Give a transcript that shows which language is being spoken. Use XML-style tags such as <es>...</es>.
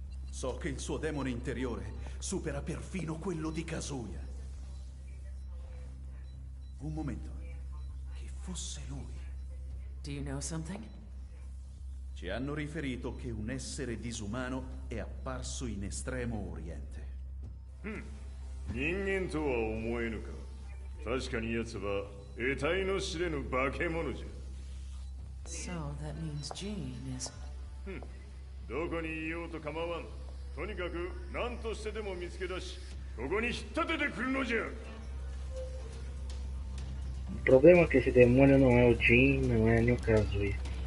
<it>So che il suo demone interiore supera perfino quello di Kazuya. Un momento. Che fosse lui.</it> <en>Do you know something?</en> <it>Ci hanno riferito che un essere disumano è apparso in Estremo Oriente.</it> <ja>人間とは思えぬか。確かに奴は得体の知れぬ化け物じゃ。</ja> <en>So that means Jean is...</en> <ja>どこにいようと構わん。とにかく何としてでも見つけ出し、ここに引っ立ててくるのじゃ。</ja> <pt>O problema é que esse demônio não é o Jin, não é nem o Kazuya.</pt>